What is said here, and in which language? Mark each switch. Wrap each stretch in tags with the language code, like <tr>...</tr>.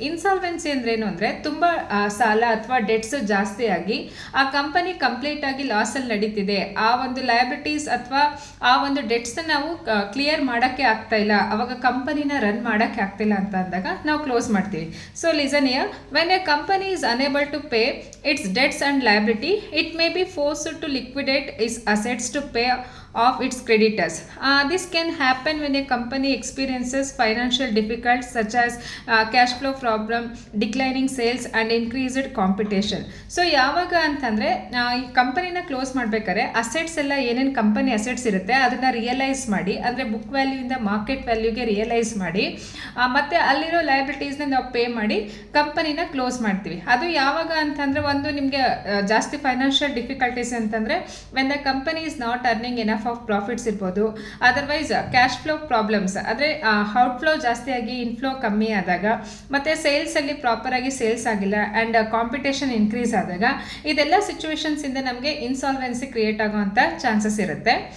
<kn>Insolvency ಅಂದ್ರೇನು ಅಂದರೆ, ತುಂಬ ಸಾಲ ಅಥವಾ ಡೆಟ್ಸ್ ಜಾಸ್ತಿ ಆಗಿ ಆ ಕಂಪನಿ ಕಂಪ್ಲೀಟಾಗಿ ಲಾಸಲ್ಲಿ ನಡೀತಿದೆ, ಆ ಒಂದು ಲಯಬಿಲಿಟೀಸ್ ಅಥವಾ ಆ ಒಂದು ಡೆಟ್ಸ್ನ ನಾವು ಕ್ಲಿಯರ್ ಮಾಡೋಕ್ಕೆ ಆಗ್ತಾ ಇಲ್ಲ, ಅವಾಗ ಕಂಪನಿನ ರನ್ ಮಾಡೋಕ್ಕೆ ಆಗ್ತಿಲ್ಲ ಅಂತ ಅಂದಾಗ ನಾವು ಕ್ಲೋಸ್ ಮಾಡ್ತೀವಿ.</kn> <en>So listen here, when a company is unable to pay its debts and liability, it may be forced to liquidate its assets to pay of its creditors. This can happen when a company experiences financial difficulties such as cash flow problem, declining sales and increased competition.</en> <kn>So ಯಾವಾಗ ಅಂತಂದರೆ, ಈ ಕಂಪನಿನ close ಮಾಡಬೇಕಾದ್ರೆ assets ಎಲ್ಲ ಏನೇನು company assets ಇರುತ್ತೆ ಅದನ್ನು realise ಮಾಡಿ, ಅಂದರೆ ಬುಕ್ ವ್ಯಾಲ್ಯೂಯಿಂದ ಮಾರ್ಕೆಟ್ ವ್ಯಾಲ್ಯೂಗೆ ರಿಯಲೈಸ್ ಮಾಡಿ, ಮತ್ತು ಅಲ್ಲಿರೋ ಲಯಬಿಲಿಟೀಸ್ನ ನಾವು ಪೇ ಮಾಡಿ ಕಂಪನಿನ ಕ್ಲೋಸ್ ಮಾಡ್ತೀವಿ. ಅದು ಯಾವಾಗ ಅಂತಂದರೆ, ಒಂದು ನಿಮಗೆ ಜಾಸ್ತಿ ಫೈನಾನ್ಷಿಯಲ್ ಡಿಫಿಕಲ್ಟೀಸ್ ಅಂತಂದರೆ</kn> <en>when the company is not earning enough of profits</en> <kn>ಇರ್ಬೋದು, ಅದರ್ವೈಸ್ ಕ್ಯಾಶ್ ಫ್ಲೋ ಪ್ರಾಬ್ಲಮ್ಸ್, ಅಂದರೆ ಔಟ್ಫ್ಲೋ ಜಾಸ್ತಿ ಆಗಿ ಇನ್ಫ್ಲೋ ಕಮ್ಮಿ ಆದಾಗ, ಮತ್ತು ಸೇಲ್ಸಲ್ಲಿ ಪ್ರಾಪರಾಗಿ ಸೇಲ್ಸ್ ಆಗಿಲ್ಲ ಆ್ಯಂಡ್ ಕಾಂಪಿಟೇಷನ್ ಇನ್ಕ್ರೀಸ್ ಆದಾಗ, ಇದೆಲ್ಲ ಸಿಚುವೇಶನ್ಸಿಂದ ನಮಗೆ ಇನ್ಸಾಲ್ವೆನ್ಸಿ ಕ್ರಿಯೇಟ್ ಆಗುವಂಥ ಚಾನ್ಸಸ್ ಇರುತ್ತೆ.</kn>